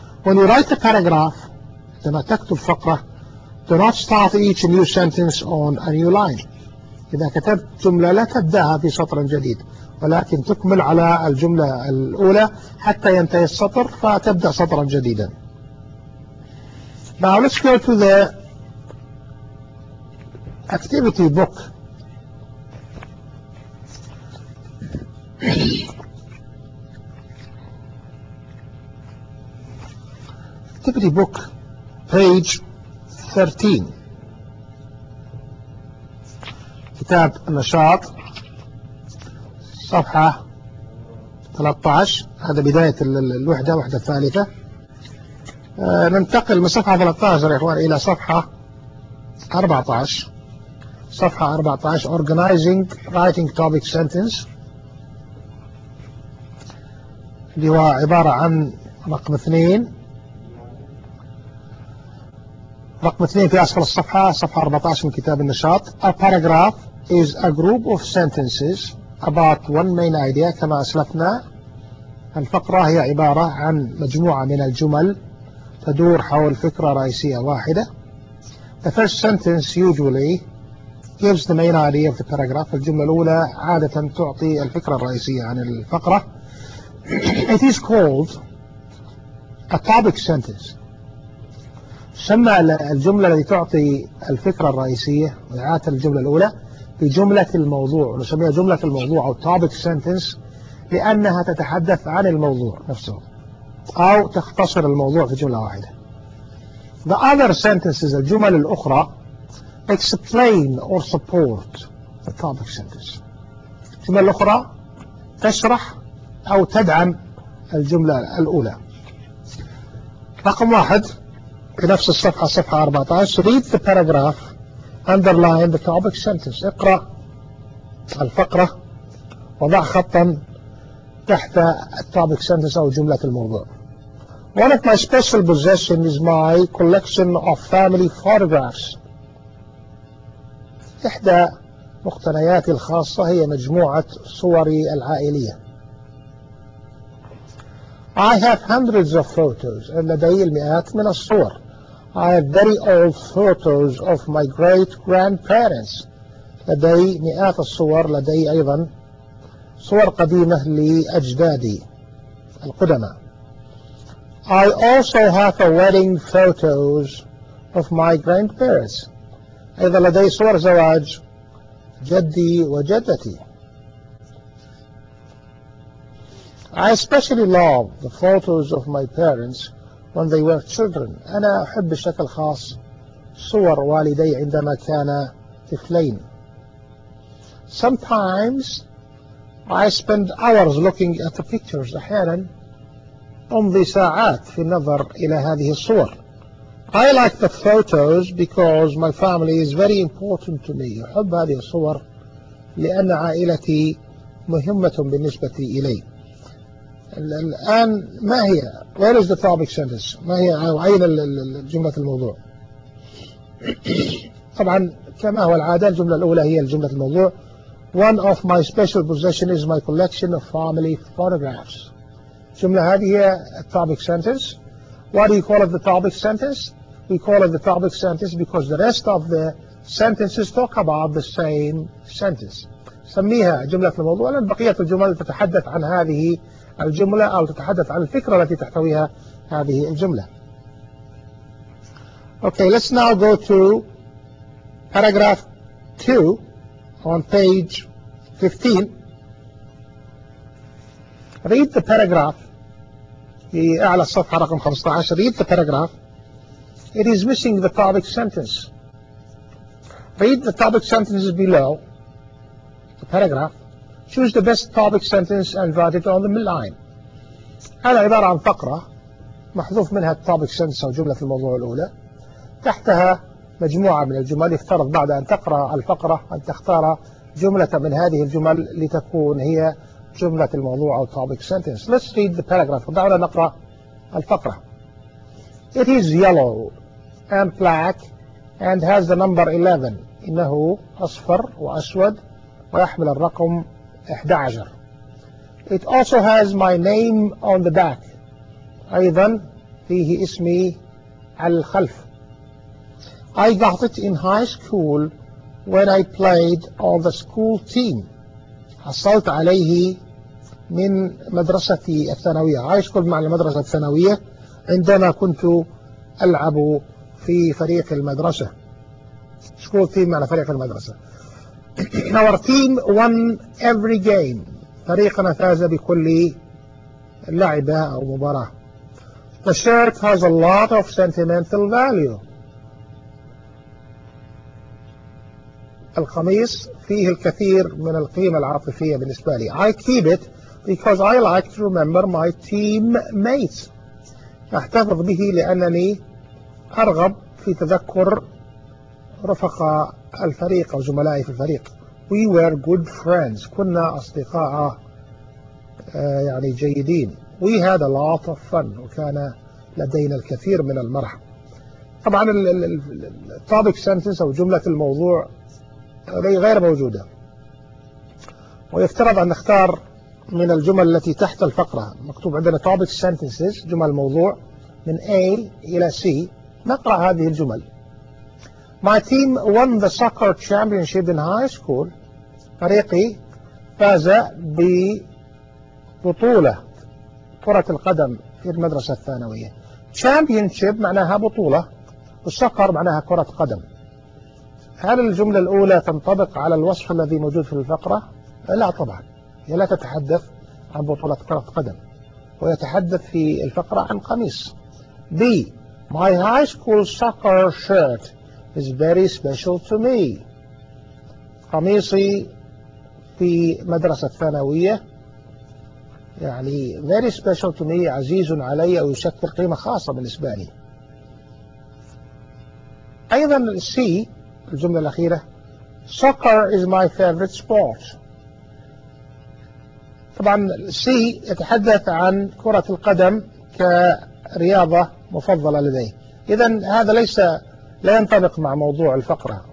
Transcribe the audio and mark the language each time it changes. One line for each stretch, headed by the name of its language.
English: When you write a paragraph،
Arabic: عندما تكتب فقرة، do not start each new sentence on a new line، إذا كتبت جملة لا تبدأها في سطر جديد ولكن تكمل على الجملة الأولى حتى ينتهي السطر فتبدأ سطرا جديدا.
English: Now let's go to the activity book. Activity book page 13،
Arabic: كتاب النشاط صفحة 13، هذا بداية الوحدة، الوحدة الثالثة. ننتقل من صفحة 13 يا إخوان إلى صفحة 14. صفحة 14
English: Organizing Writing Topic Sentence،
Arabic: اللي هو عبارة عن رقم 2، رقم 2 في أسفل الصفحة، صفحة 14 من كتاب النشاط.
English: A paragraph is a group of sentences about one main idea،
Arabic: كما أسلفنا. الفقرة هي عبارة عن مجموعة من الجمل تدور حول فكرة رئيسية واحدة.
English: The first sentence usually gives the main idea of the paragraph.
Arabic: الجملة الأولى عادة تعطي الفكرة الرئيسية عن الفقرة.
English: It is called a topic sentence.
Arabic: سمى الجملة التي تعطي الفكرة الرئيسية وعادة الجملة الأولى بجملة الموضوع. نسميها جملة الموضوع أو topic sentence لأنها تتحدث عن الموضوع نفسه أو تختصر الموضوع في جملة واحدة.
English: The other sentences,
Arabic: الجمل الأخرى,
English: explain or support the topic sentence.
Arabic: الجمل الأخرى تشرح أو تدعم الجملة الأولى. رقم واحد في نفس الصفحة صفحة 14.
English: Read the paragraph, underline the topic sentence.
Arabic: اقرأ الفقرة وضع خطا تحت topic sentence أو جملة الموضوع.
English: One of my special possessions is my collection of family photographs.
Arabic: إحدى مقتنياتي الخاصة هي مجموعة صوري العائلية.
English: I have hundreds of photos.
Arabic: لدي المئات من الصور.
English: I have very old photos of my great grandparents.
Arabic: لدي مئات الصور. لدي أيضا صور قديمة لأجدادي القدماء.
English: I also have a wedding photos of my grandparents.
Arabic: أيضا لدي صور زواج جدي وجدتي.
English: I especially love the photos of my parents when they were children.
Arabic: أنا أحب بشكل خاص صور والدي عندما كانا طفلين.
English: Sometimes I spend hours looking at the pictures.
Arabic: أحيانا أمضي ساعات في النظر إلى هذه الصور.
English: I like the photos because my family is very important to me.
Arabic: أحب هذه الصور لأن عائلتي مهمة بالنسبة إلي. الآن ما هي؟
English: Where is the topic sentence؟
Arabic: ما هي أو أين الجملة الموضوع؟ طبعا كما هو العادة الجملة الأولى هي الجملة الموضوع.
English: One of my special possessions is my collection of family photographs.
Arabic: جملة هذه هي topic sentence.
English: Why do you call it the topic sentence? We call it the topic sentence because the rest of the sentences talk about the same sentence.
Arabic: سميها جملة الموضوع لأن بقية الجمل تتحدث عن هذه الجملة أو تتحدث عن الفكرة التي تحتويها هذه الجملة.
English: Okay, let's now go to paragraph 2 on page 15. Read the paragraph.
Arabic: في أعلى الصفحة رقم 15.
English: Read the paragraph. It is missing the topic sentence. Read the topic sentences below the paragraph. Choose the best topic sentence and write it on the midline.
Arabic: هذا عبارة عن فقرة محذوف منها topic sentence أو جملة الموضوع الأولى. تحتها مجموعة من الجمل. يفترض بعد أن تقرأ الفقرة أن تختار جملة من هذه الجمل لتكون هي جملة الموضوع أو topic sentence.
English: Let's read the paragraph.
Arabic: دعونا نقرأ الفقرة.
English: It is yellow and black and has the number 11.
Arabic: إنه أصفر وأسود ويحمل الرقم 11.
English: It also has my name on the back.
Arabic: أيضا فيه اسمي على الخلف.
English: I got it in high school when I played on the school team.
Arabic: حصلت عليه من مدرستي الثانوية. High school مع المدرسة الثانوية عندما كنت ألعب في فريق المدرسة. School team على فريق المدرسة.
English: Our team won every game.
Arabic: فريقنا فاز بكل لعبة أو مباراة.
English: The shirt has a lot of sentimental value.
Arabic: القميص فيه الكثير من القيمة العاطفية بالنسبة لي.
English: I keep it because I like to remember my team mates.
Arabic: أحتفظ به لأنني أرغب في تذكر رفقاء الفريق أو زملائي في الفريق.
English: We were good friends.
Arabic: كنا أصدقاء يعني جيدين.
English: We had a lot of fun.
Arabic: وكان لدينا الكثير من المرح. طبعا topic sentence أو جملة الموضوع غير موجودة. ويفترض أن نختار من الجمل التي تحت الفقرة. مكتوب عندنا topic sentences جمل موضوع من A إلى C. نقرأ هذه الجمل.
English: My team won the soccer championship in high school.
Arabic: فريقي فاز ببطولة كرة القدم في المدرسة الثانوية. Championship معناها بطولة، والسكر معناها كرة قدم. هل الجملة الأولى تنطبق على الوصف الذي موجود في الفقرة؟ لا طبعا، هي لا تتحدث عن بطولة كرة قدم، ويتحدث في الفقرة عن قميص.
English: B. My high school soccer shirt is very special to me.
Arabic: قميصي في مدرسة ثانوية يعني
English: very special to me،
Arabic: عزيز علي أو يشكل قيمة خاصة بالنسبة لي. أيضا C الجملة الأخيرة،
English: soccer is my favorite sport.
Arabic: طبعا C يتحدث عن كرة القدم كرياضة مفضلة لديه. إذا هذا ليس لا ينطبق مع موضوع الفقرة.